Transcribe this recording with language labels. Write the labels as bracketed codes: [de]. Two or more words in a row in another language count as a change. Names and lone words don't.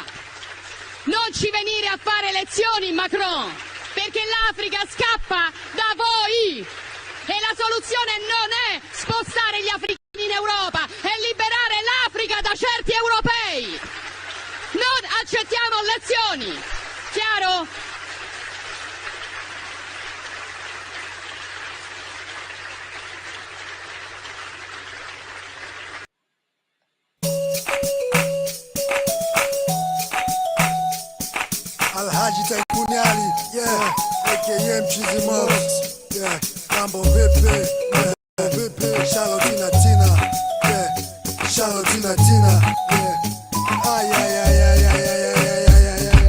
[it] Non ci venire a fare lezioni, Macron, perché l'Africa scappa da voi e la soluzione non è spostare gli africani in Europa, è liberare l'Africa da certi europei. Non accettiamo lezioni. Chiaro? [sw] Alhaji Taikunyali, yeah, aka Mchizi Mox, yeah, mambo vipi, yeah, vipi, Charlotina Tina, yeah, Charlotina Tina, yeah, ay, ay, ay, ay, ay, ay, ay, ay, ay, ay, ay.